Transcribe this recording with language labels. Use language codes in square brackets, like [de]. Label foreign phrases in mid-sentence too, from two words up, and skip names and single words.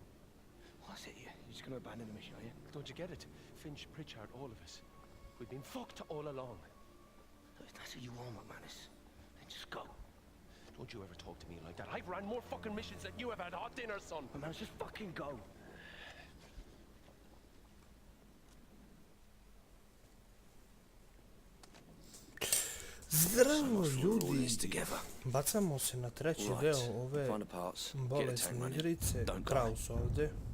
[en] What's it here? You're just gonna abandon the mission, are you? Don't you get it? Finch, Pritchard, all of us. We've been fucked all along. If that's what you want, McManus, then just go. Don't you ever talk to me like that. I've ran more fucking missions than you have had hot dinner, son. McManus, just fucking go. [sr] Zdravo ljudi, bacamo se na treći deo ove bolesne igrice, Kraus ovdje.